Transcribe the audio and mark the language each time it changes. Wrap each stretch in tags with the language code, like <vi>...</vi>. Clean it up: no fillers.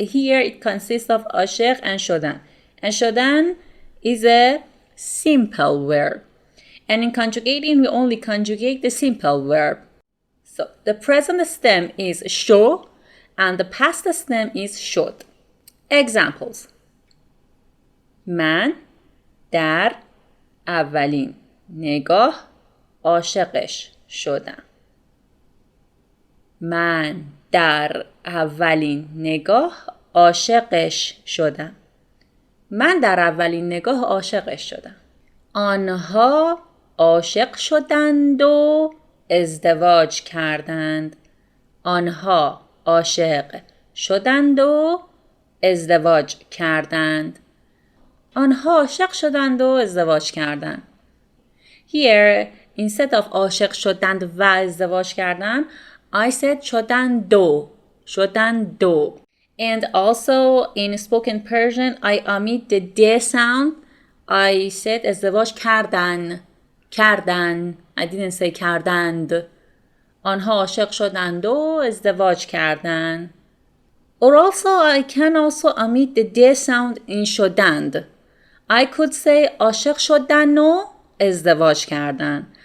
<en>Here it consists of عاشق and شدن. And شدن is a simple verb. And in conjugating, we only conjugate the simple verb. So the present stem is شو and the past stem is شد. Examples.</en> <fa>من در اولین نگاه عاشقش شدم. من در اولین نگاه عاشقش شدم. من در اولین نگاه عاشقش شدم. آنها عاشق شدند و ازدواج کردند. آنها عاشق شدند و ازدواج کردند. آنها عاشق شدند و ازدواج کردند.</fa> <en>Here, instead of</en> <fa>عاشق شدند و ازدواج کردند,</fa> <en>I said</en> <fa>شدند و. شدند و.</fa> <en>And also in spoken Persian, I omit the D sound. I said</en> <fa>ازدواج کردن. کردن.</fa> <en>I didn't say کردند.</en> <fa>آنها عاشق شدند و ازدواج کردند.</fa> <en>Or also, I can also omit the D sound in شدند. I could say</en> <fa>عاشق شدن و ازدواج کردن.</fa>